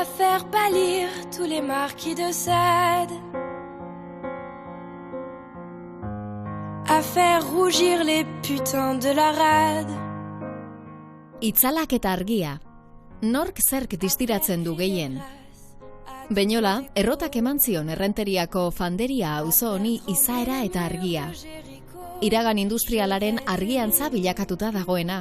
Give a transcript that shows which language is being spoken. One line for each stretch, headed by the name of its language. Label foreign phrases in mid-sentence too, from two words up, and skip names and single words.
French: faire pâlir tous les marquis de Sade, à faire rougir les putains de la rade.
Basque: Itzalak eta argia, nork zerk distiratzen du gehien. Beñola, errotak eman zion Errenteriako Fanderia auzo honi izaera eta argia. Iragan industrialaren argiantza bilakatuta dagoena.